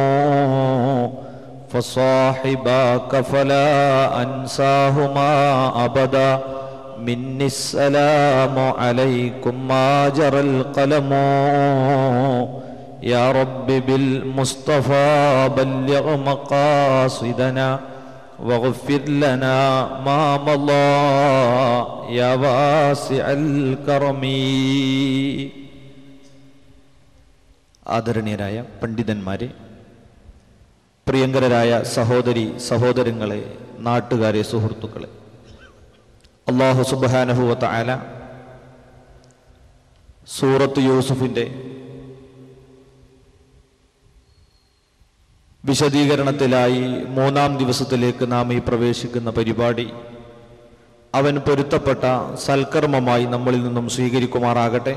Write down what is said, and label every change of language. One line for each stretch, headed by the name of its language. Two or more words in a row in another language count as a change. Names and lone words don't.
Arabic: فصاحباك فلا أنساهما أبدا مني السلام عليكم ما جرى القلم يا رب بالمصطفى بلغ مقاصدنا واغفر لنا ما مضى يا واسع الكرم.
Malayalam: ആദരണീയരായ പണ്ഡിതന്മാരെ, പ്രിയങ്കരായ സഹോദരി സഹോദരങ്ങളെ, നാട്ടുകാരെ, സുഹൃത്തുക്കളെ, അല്ലാഹു
Arabic: سبحانه وتعالى
Malayalam: സൂറത്ത് യൂസുഫിൻ്റെ വിശദീകരണത്തിലായി 3-ാം ദിവസത്തിലേക്ക് നാം ഈ പ്രവേശിക്കുന്ന പരിപാടി അവൻ പൊരുത്തപ്പെട്ട സൽക്കർമ്മമായി നമ്മളിൽ നിന്നും സ്വീകരിക്കുമാറാകട്ടെ.